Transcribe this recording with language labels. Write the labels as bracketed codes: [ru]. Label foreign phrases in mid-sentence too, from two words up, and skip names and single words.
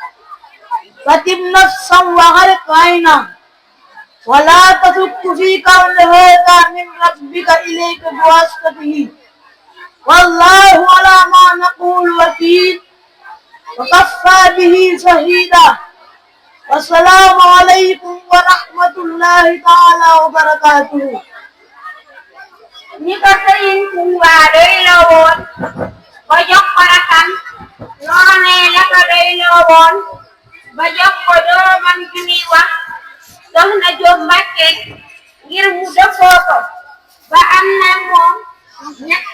[ar] فتب نفسا وغرق عينا ولا تشك في كون هذا من ربك إليك بواسطته والله على ما نقول وكيل وكفى به شهيدا والسلام عليكم ورحمة الله تعالى وبركاته. [wo] Ni ko Sëriñ Tuuba doyloo woon ba jox ko rakam noonee la ko doyloo woon ba jox ko doomam ju ñuy wax Soxna Jóob Mbàkke ngir mu dëppoo ko ba am na moom ñetti